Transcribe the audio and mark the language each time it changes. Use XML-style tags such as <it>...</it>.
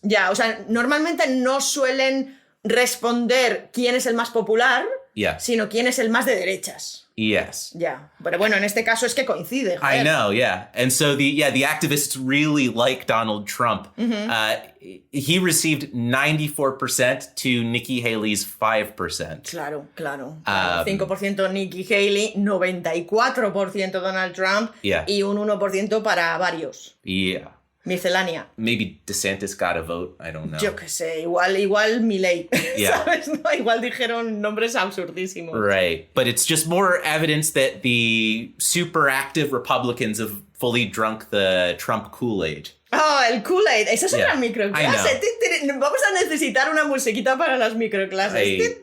<es>O sea, normalmente no suelen responder quién es el más popular, sino quién es el más de derechas. Pero bueno, en este caso es que coincide.</es> <en>I know, And so the activists really like Donald Trump. He received 94% to Nikki Haley's 5%.</en> <es>Claro. 5% Nikki Haley, 94% Donald Trump y un 1% para varios. Miscelánea.</es> <en>Maybe DeSantis got a vote. I don't know.</en> <es>Yo qué sé. Igual Milei. ¿Sabes? No, igual dijeron nombres absurdísimos.</es> <en>Right. But it's just more evidence that the super active Republicans have fully drunk the Trump Kool-Aid.</en> <es>Oh, el Kool-Aid. Esa es una microclase. Vamos a necesitar una musiquita para las microclases.</es>